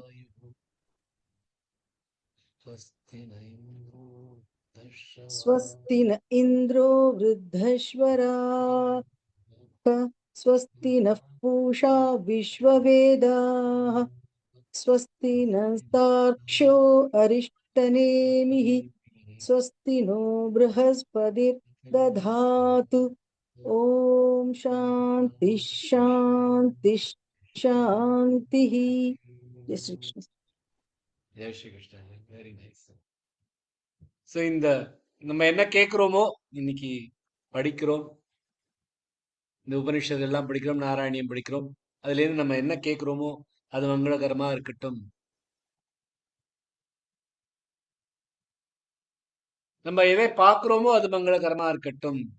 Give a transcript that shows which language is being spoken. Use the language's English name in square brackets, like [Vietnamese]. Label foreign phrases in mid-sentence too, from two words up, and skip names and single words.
[Sanskrit] स्वस्ति न इन्द्रो वृद्धश्वराः स्वस्ति नः पूषा विश्ववेदाः स्वस्ति नस्तार्क्ष्यो अरिष्टनेमिः स्वस्ति नो बृहस्पतिर्दधातु. ॐ शान्ति शान्ति शान्तिः. [Hindi] जय श्री कृष्ण. जय श्री कृष्णा. [English] very nice. [Tamil] ஸோ இந்த நம்ம என்ன கேட்குறோமோ இன்னைக்கு படிக்கிறோம், இந்த உபனிஷத்து எல்லாம் படிக்கிறோம், நாராயணியம் படிக்கிறோம். அதுல இருந்து நம்ம என்ன கேட்கிறோமோ அது மங்களகரமா இருக்கட்டும். நம்ம எதை பார்க்கிறோமோ அது மங்களகரமா இருக்கட்டும்.